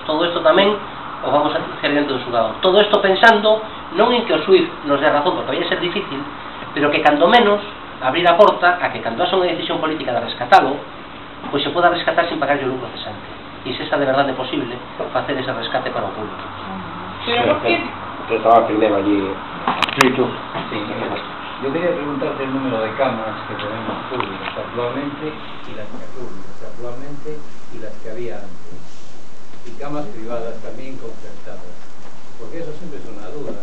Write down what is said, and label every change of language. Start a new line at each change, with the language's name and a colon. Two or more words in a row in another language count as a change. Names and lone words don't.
Galician: Todo isto tamén o
Spanish: vamos a hacer
Galician: dentro do xulgado. Todo isto pensando non en que o xuiz nos dé razón, porque vai a ser difícil, pero que cando menos abrir a porta a que cando haxa unha decisión política de rescatalo, pois se poda rescatar sin pagar o lucro cesante. E se está de verdade posible facer ese rescate para o público. Pero por que...
Spanish: Estaba primero allí. Sí, tú. Sí, yo quería preguntarte el número de camas que tenemos públicas actualmente y las que públicas actualmente y las que había antes. Y camas privadas también concertadas. Porque eso siempre es una duda.